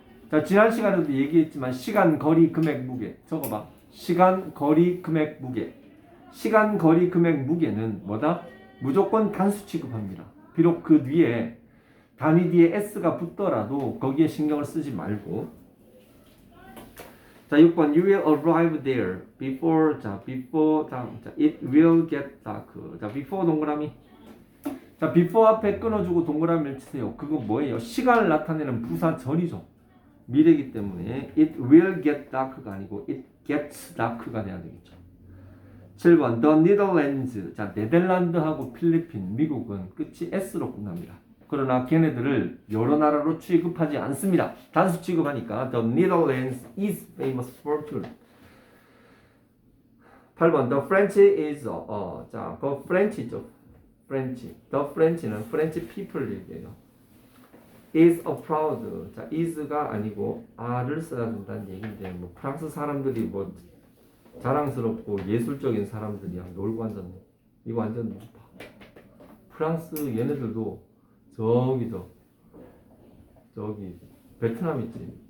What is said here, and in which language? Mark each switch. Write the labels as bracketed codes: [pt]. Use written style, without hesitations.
[ko] 자, 지난 시간에도 얘기했지만 시간, 거리, 금액, 무게. 적어봐. 시간, 거리, 금액, 무게. 시간, 거리, 금액, 무게는 뭐다? 무조건 단수 취급합니다. 비록 그 뒤에 단위 뒤에 s가 붙더라도 거기에 신경을 쓰지 말고. 자, 6번 [en] You will arrive there before before it will get dark. [ko] 자, before 동그라미. 자, before 앞에 끊어주고 동그라미를 치세요. 그거 뭐예요? 시간을 나타내는 부사 전이죠. 미래이기 때문에 [en] it will get dark [ko] 가 아니고 [en] it gets dark [ko] 가 돼야 되겠죠. [en] 7번 The Netherlands. [ko] 자, 네덜란드하고 필리핀, 미국은 끝이 s로 끝납니다. 그러나 걔네들을 여러 나라로 취급하지 않습니다. 단수 취급하니까 [en] The Netherlands is famous for tourism. 8번 The French is [ko] 자, 그 [en] French죠. French. The French는 French people [ko] 얘기예요. [en] is a proud. [ko] 자, is가 아니고 are를 써야 된다는 얘기인데 뭐 프랑스 사람들이 뭐 자랑스럽고 예술적인 사람들이야 놀고 앉았네. 이거 완전 높아. 프랑스 얘네들도 저기 베트남 있지.